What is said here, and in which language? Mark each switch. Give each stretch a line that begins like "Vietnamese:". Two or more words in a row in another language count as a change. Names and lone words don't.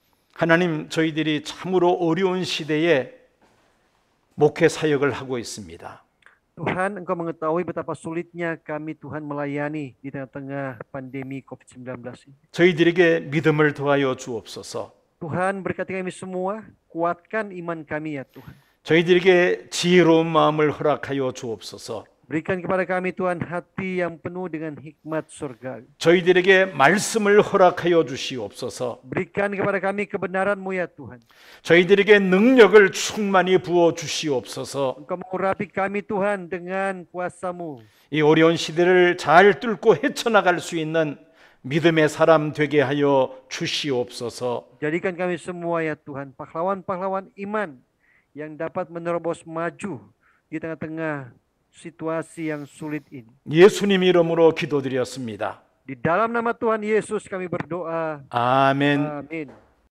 Korean: 하나님, 저희들이 참으로 어려운 시대에 목회 사역을 하고 있습니다.
Indonesian: Tuhan, Engkau mengetahui betapa sulitnya kami Tuhan melayani di tengah-tengah pandemi COVID-19 ini.
Korean: 저희들에게 믿음을 더하여 주옵소서.
Indonesian: Tuhan, berkati kami semua, kuatkan iman kami ya Tuhan.
Korean: 저희들에게 지혜로운 마음을 허락하여 주옵소서.
Indonesian: Berikan kepada kami Tuhan hati yang penuh dengan hikmat surga.
Korean: 저희들에게 말씀을 허락하여 주시옵소서.
Indonesian: Berikan kepada kami kebenaran-Mu ya Tuhan.
Korean: 저희들에게 능력을 충만히 부어 주시옵소서.
Indonesian: Engkau mengurapi kami Tuhan dengan kuasa-Mu.
Korean: 이 어려운 시대를 잘 뚫고 헤쳐나갈 수 있는 믿음의 사람 되게 하여 주시옵소서.
Indonesian: Jadikan kami semua ya Tuhan pahlawan-pahlawan iman yang dapat menerobos maju di tengah-tengah situasi yang sulit ini.
Korean: 예수님 이름으로 기도드렸습니다.
Indonesian: Di dalam nama Tuhan Yesus kami berdoa.
Korean: 아멘.
Indonesian: Amin.